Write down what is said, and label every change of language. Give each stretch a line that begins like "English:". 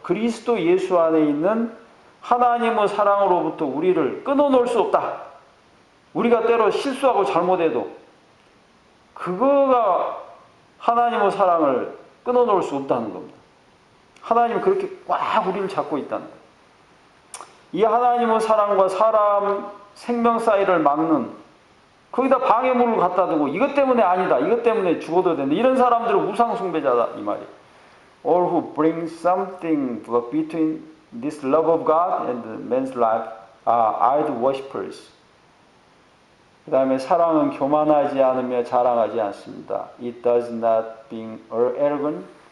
Korean: 그리스도 예수 안에 있는 하나님의 사랑으로부터 우리를 끊어놓을 수 없다. 우리가 때로 실수하고 잘못해도 그거가 하나님의 사랑을 끊어놓을 수 없다는 겁니다. 하나님은 그렇게 꽉 우리를 잡고 있다는 거예요. 이 하나님의 사랑과 사람 생명 사이를 막는 거기다 방해물을 갖다 두고 이것 때문에 아니다. 이것 때문에 죽어도 된다. 이런 사람들은 우상 숭배자다 이 말이에요.
English: All who bring something between this love of God and man's life are idol worshippers.
Korean: 그 다음에 사랑은 교만하지 않으며 자랑하지 않습니다.
English: It does not being arrogant.